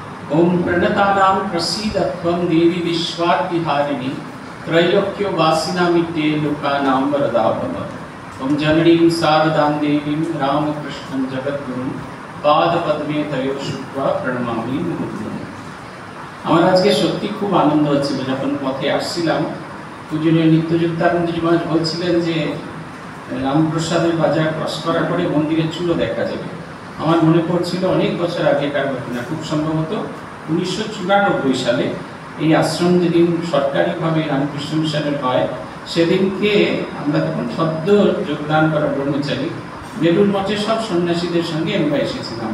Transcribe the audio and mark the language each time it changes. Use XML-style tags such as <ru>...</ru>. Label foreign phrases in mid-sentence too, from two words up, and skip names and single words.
<sa>ओम प्रणतानां प्रसीदत्वं देवी विश्वार्तिहारिणी त्रैलोक्यो वासिनामिते लोकानां वरदा भव। ओम जननीं शारदां देवीं रामकृष्णं जगद्गुरुं पादपद्मे तयो शुत्वा प्रणमामि मुहुर्मुहुः।</sa> <bn>আমার আজকে সত্যি খুব আনন্দ হচ্ছিল যখন পথে আসছিলাম। পূজনীয় নিত্যযুক্তানন্দজি মহারাজ বলছিলেন যে রামপ্রসাদের বাজার ক্রস করার পরে মন্দিরের চূড়ো দেখা যাবে। আমার মনে পড়ছিল অনেক বছর আগেকার ঘটনা, খুব সম্ভবত 1994 সালে এই আশ্রম যেদিন সরকারিভাবে রামকৃষ্ণ মিশনের হয় সেদিনকে আমরা তখন সদ্য যোগদান করা ব্রহ্মচারী বেলুর মঠে সব সন্ন্যাসীদের সঙ্গে আমরা এসেছিলাম।</bn>